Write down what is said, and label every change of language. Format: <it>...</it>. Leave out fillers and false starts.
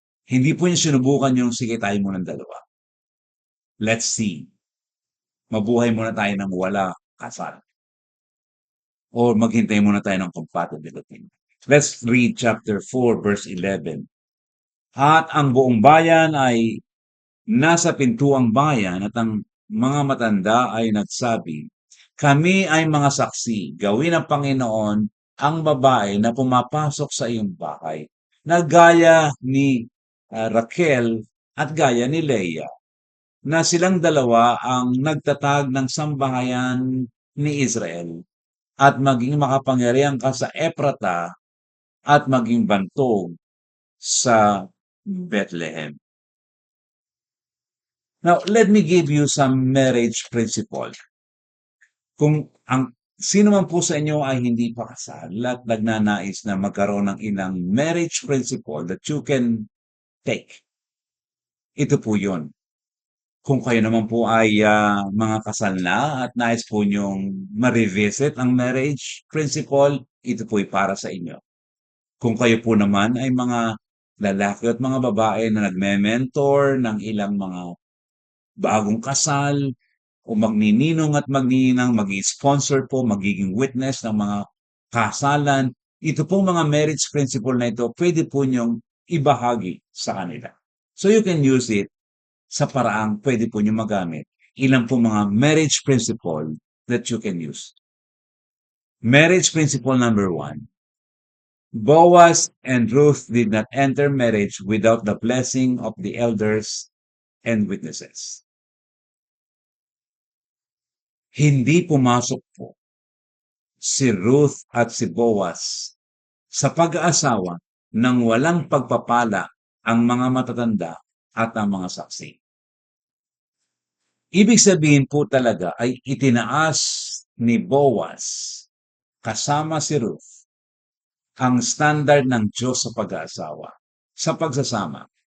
<tl>Hindi po niya sinubukan yung sige tayo muna ng dalawa.</tl> <en>Let's see.</en> <tl>Mabuhay muna tayo ng wala kasal. Or maghintay muna tayo ng compatibility.</tl> <en>Let's read chapter 4 verse 11.</en> <tl>At ang buong bayan ay nasa pintuang bayan at ang mga matanda ay nagsabi, kami ay mga saksi, gawin ng Panginoon ang babae na pumapasok sa iyong bahay, na gaya ni Raquel at gaya ni Leah, na silang dalawa ang nagtatag ng sambahayan ni Israel, at maging makapangyarihan ka sa Ephrata at maging bantog sa Bethlehem.</tl> <en>Now, let me give you some marriage principle.</en> <tl>Kung ang sino man po sa inyo ay hindi pa kasal at nagnanais na magkaroon ng ilang marriage principle</tl> <en>that you can take,</en> <tl>ito po yun. Kung kayo naman po ay mga kasal na at nais po niyong ma-revisit ang marriage principle, ito po ay para sa inyo. Kung kayo po naman ay mga lalaki at mga babae na nagme-mentor ng ilang mga bagong kasal o magnininong at magnininang, mag-sponsor po, magiging witness ng mga kasalan, ito pong mga marriage principle na ito, pwede po niyong ibahagi sa kanila.</tl> <en>So you can use it</en> <tl>sa paraang pwede po niyong magamit. Ilan po mga marriage principle</tl> <en>that you can use. Marriage principle number 1. Boaz and Ruth did not enter marriage without the blessing of the elders and witnesses.</en> <tl>Hindi pumasok po si Ruth at si Boaz sa pag-aasawa nang walang pagpapala ang mga matatanda at ang mga saksi. Ibig sabihin po talaga ay itinaas ni Boaz kasama si Ruth ang standard ng Diyos sa pag-aasawa, sa pagsasama.</tl>